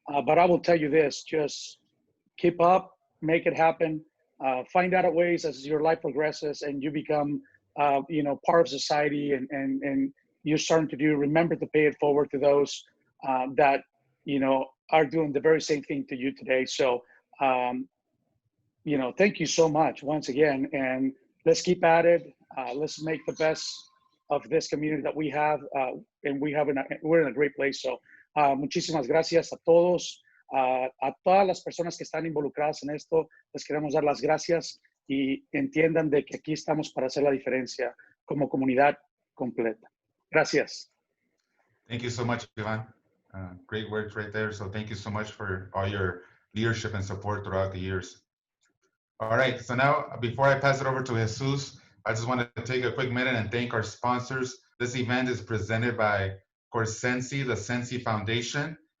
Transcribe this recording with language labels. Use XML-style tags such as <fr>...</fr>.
<en>But I will tell you this, just keep up, make it happen, find out ways as your life progresses and you become, part of society and you're starting to remember to pay it forward to those that, are doing the very same thing to you today. So, thank you so much once again, and let's keep at it. Let's make the best of this community that we have, and we're in a great place.</en> <es>So, muchísimas gracias a todos, a todas las personas que están involucradas en esto. Les queremos dar las gracias y entiendan de que aquí estamos para hacer la diferencia como comunidad completa. Gracias.</es> <en>Thank you so much, Ivan. Great words right there. So thank you so much for all your leadership and support throughout the years. All right, so now before I pass it over to Jesus, I just want to take a quick minute and thank our sponsors. This event is presented by, of course, Sensi, the Sensi Foundation.</en>